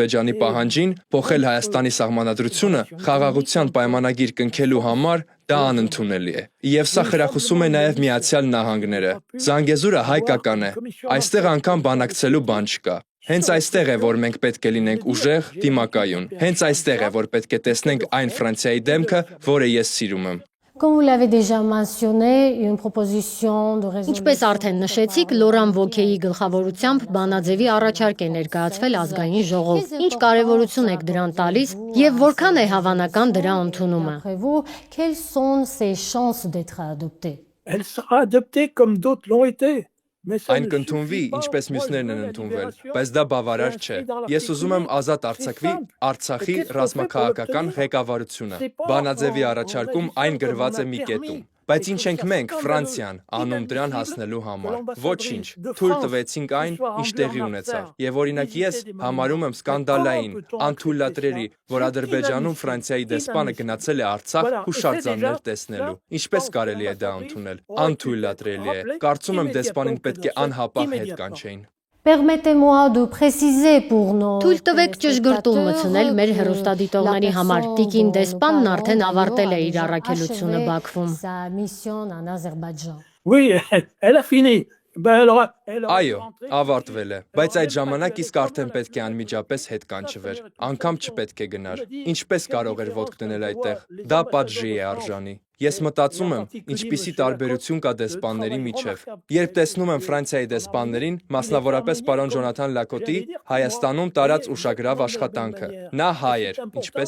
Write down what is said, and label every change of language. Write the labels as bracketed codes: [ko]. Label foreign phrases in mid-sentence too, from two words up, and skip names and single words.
[hy] Ռուսաստանի պահանջին փոխել Հայաստանի սահմանադրությունը խաղաղության պայմանագիր կնքելու համար դա անընդունելի է։ Եվ սա խրախուսում է նաև Միացյալ Նահանգները։ Զանգեզուրը հայկական է։ Այստեղ անգամ բանակցելու բան չկա։ Հենց այստեղ է, որ մենք պետք է լինենք ուժեղ, դիմակայուն։ Հենց այստեղ է, որ պետք է տեսնենք այն Ֆրանսիայի դեմքը, որը ես սիրում եմ։ [fr] Comme vous l'avez déjà mentionné, une proposition de résolution. [hy] Ինչպես արդեն նշեցիք, Լորան Վոքեի գլխավորությամբ բանաձևի առաջարկ է ներկայացվել ազգային ժողով։ Ինչ կարևորություն եք դրան տալիս եւ որքան է հավանական դրա ընդունումը։ [fr] D'après vous, quelles sont ses chances d'être adoptée? Elle sera adoptée comme d'autres l'ont été. [hy] Այն կընդունվի, ինչպես մյուսներն են ընդունվել, բայց դա բավարար չէ։ Ես ուզում եմ ազատ արձակվի Արցախի ռազմաքաղաքական ղեկավարությունը։ Բանաձևի առաջարկում այն գրված է մի կետում։ Բայց ինչ ենք մենք, Ֆրանսիան, անում դրան հասնելու համար։ Ոչինչ, թույլ տվեցինք այն, ինչ տեղի ունեցավ։ Եվ օրինակ ես համարում եմ սկանդալային, անթույլատրելի, որ Ադրբեջանում Ֆրանսիայի դեսպանը գնացել է Արցախ հուշարձաններ տեսնելու։ Ինչպես կարելի է դա ընդունել։ Անթույլատրելի է։ Կարծում եմ դեսպանին պետք է անհապաղ հետ կանչեին։ [fr] Permettez-moi de préciser pour nos [hy] Թույլ տվեք ճշգրտում մտցնել մեր հեռուստադիտողների համար։ Տիկին դեսպանն արդեն ավարտել է իր առաքելությունը Բաքվում։ [fr] sa mission en Azerbaïdjan. Oui, elle a fini. Ben, [hy] Այո, ավարտվել է, բայց այդ ժամանակ իսկ արդեն պետք է անմիջապես հետ կանչվեր, անգամ չպետք է գնար։ Ինչպես կարող էր ոտք դնել այդտեղ։ Դա պատժի է արժանի։ Ես մտածում եմ, ինչպիսի տարբերություն կա դեսպանների միջև։ Երբ տեսնում եմ Ֆրանսիայի դեսպաններին, մասնավորապես պարոն Ջոնաթան Լակոտի, Հայաստանում տարած ուշագրավ աշխատանքը։ Նա հայ էր, ինչպես